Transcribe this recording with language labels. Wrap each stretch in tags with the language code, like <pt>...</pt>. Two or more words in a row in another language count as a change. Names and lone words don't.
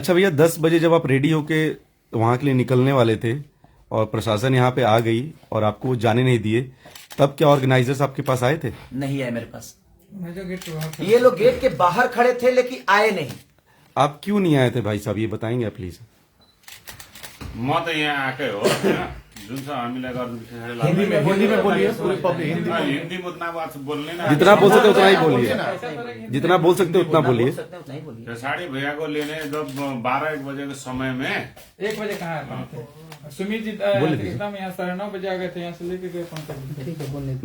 <hi>अच्छा भैया, 10 बजे जब आप रेडी होके वहां के लिए निकलने वाले थे और प्रशासन यहाँ पे आ गई और आपको वो जाने नहीं दिए, तब क्या ऑर्गेनाइजर्स आपके पास आए थे? नहीं आए मेरे पास। ये लोग गेट के बाहर खड़े थे लेकिन आए नहीं। आप क्यों नहीं आए थे भाई साहब, ये बताएंगे प्लीज?</hi> <ne>म त यहाँ आएकै हो होइन, जुन छ हामीलाई गर्नु</ne> <hi>हिंदी में बोलिए, पूरी पब्लिक हिंदी में। हिन्दी में उतना बात बोल्ने ना, जितना बोल सकते उतना ही बोलिए, जितना बोल सकते उतना बोलिए। त्यो साडी भैया को लेने जब 12-1 बजे के समय में 1 बजे कहाँ आए? सुमित जी एकदम यहाँ 9:30 बजे आ गए थे, यहाँ से लेके गए 5 बजे।</hi>